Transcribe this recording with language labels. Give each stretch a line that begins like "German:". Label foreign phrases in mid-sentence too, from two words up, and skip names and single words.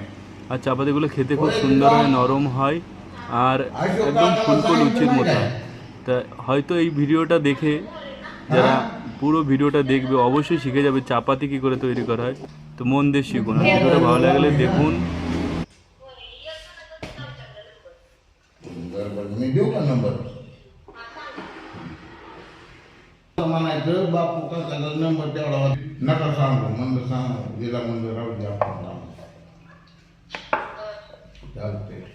Bangla: আর চাপাতিগুলো খেতে খুব সুন্দর হয়, নরম হয় আর একদম ফুলকো লুচির মতো হয়। তা হয়তো এই ভিডিওটা দেখে যারা পুরো ভিডিওটা দেখবে অবশ্যই শিখে যাবে চাপাতি কী করে তৈরি করা হয়। তো মন দিয়ে শিখুন, আর ভিডিওটা ভালো লাগলে দেখুন।
Marathi: मी देऊ का नंबर म्हणायचं बापू का नंबर तेवढा नका सांगू म्हणलं सांगू गेला म्हणलं राहू द्या आपण चालते